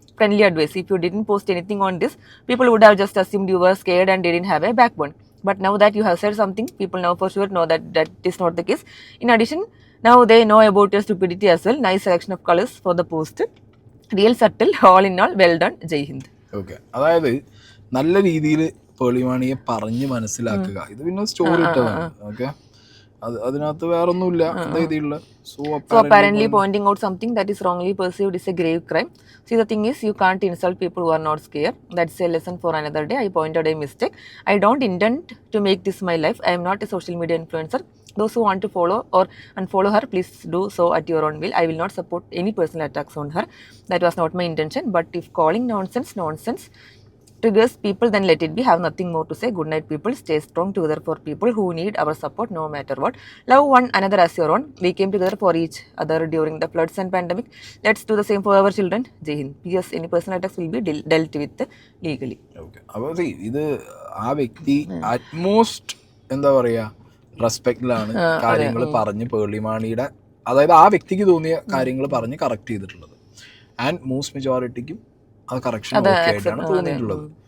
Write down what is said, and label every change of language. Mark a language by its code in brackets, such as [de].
[en] Friendly advice, if you didn't post anything on this, people would have just assumed you were scared and didn't have a backbone. But now that you have said something, people now for sure know that is not the case. In addition, now they know about your stupidity as well. Nice selection of colors for the post. Real subtle, all in all, well done. Jai Hind. [ml] Okay, അതായത് നല്ല രീതിയിൽ പേളിമാണിയെ പറഞ്ഞ് മനസ്സിലാക്കുക. ഇത് പിന്നെ story ഇട്ടതാണ്. Okay, അതിനകത്ത് വേറൊന്നുമില്ല രീതിയിലുള്ള. [en] So apparently pointing out something that is wrongly perceived is a grave crime. See, the thing is, you can't insult people who are not scared. That's a lesson for another day. I pointed a mistake. I don't intend to make this my life. I am not a social media influencer. Those who want to follow or unfollow her, please do so at your own will. I will not support any personal attacks on her. That was not my intention. But if calling nonsense triggers people, then let it be. Have nothing more to say. Good night, people. Stay strong together for people who need our support no matter what. Love one another as your own. We came together for each other during the floods and pandemic. Let's do the same for our children. Jai Hind. P.S. Any personal attacks will be dealt with legally. Okay. [ml] അപ്പോൾ ഇത് ആ വ്യക്തി utmost എന്താ പറയാ റെസ്പെക്റ്റിലാണ് കാര്യങ്ങൾ പറഞ്ഞ് പേളിമാണിയുടെ, അതായത് ആ വ്യക്തിക്ക് തോന്നിയ കാര്യങ്ങൾ പറഞ്ഞ് കറക്റ്റ് ചെയ്തിട്ടുള്ളത്. ആൻഡ് മോസ്റ്റ് മെജോറിറ്റിക്കും അത് കറക്ഷൻ ഓക്കെ ആയിട്ടാണ് തോന്നിയിട്ടുള്ളത്.